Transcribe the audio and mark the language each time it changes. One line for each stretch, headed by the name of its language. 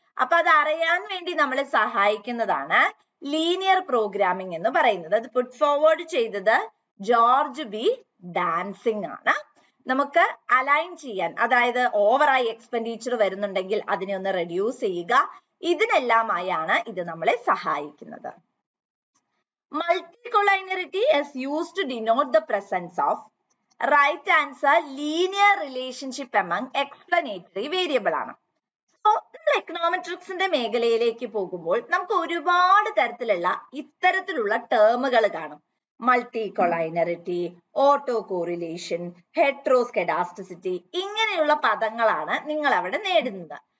Malayalam: അപ്പൊ അത് അറിയാൻ വേണ്ടി നമ്മളെ സഹായിക്കുന്നതാണ് ലീനിയർ പ്രോഗ്രാമിംഗ് എന്ന് പറയുന്നത്. അത് പുട്ട് ഫോർവേഡ് ചെയ്തത് ജോർജ് ബി ഡാൻസിങ് ആണ്. നമുക്ക് അലൈൻ ചെയ്യാൻ, അതായത് ഓവറായി എക്സ്പെൻഡിച്ചർ വരുന്നുണ്ടെങ്കിൽ അതിനെ ഒന്ന് റെഡ്യൂസ് ചെയ്യുക, ഇതിനെല്ലാമായാണ് ഇത് നമ്മളെ സഹായിക്കുന്നത്.
English: Multicollinearity is used to denote the presence of right answer linear relationship among explanatory variable
Malayalam: ആണ്. സോ നമ്മൾ എക്കണോമെട്രിക്സിന്റെ മേഖലയിലേക്ക് പോകുമ്പോൾ നമുക്ക് ഒരുപാട് തരത്തിലുള്ള ഇത്തരത്തിലുള്ള ടേമുകൾ കാണും. മൾട്ടി കൊളൈനറിറ്റി, ഓട്ടോ കോറിലേഷൻ, ഹെട്രോസ്കെഡാസ്റ്റിസിറ്റി, ഇങ്ങനെയുള്ള പദങ്ങളാണ് നിങ്ങൾ അവിടെ നേടുന്നത്.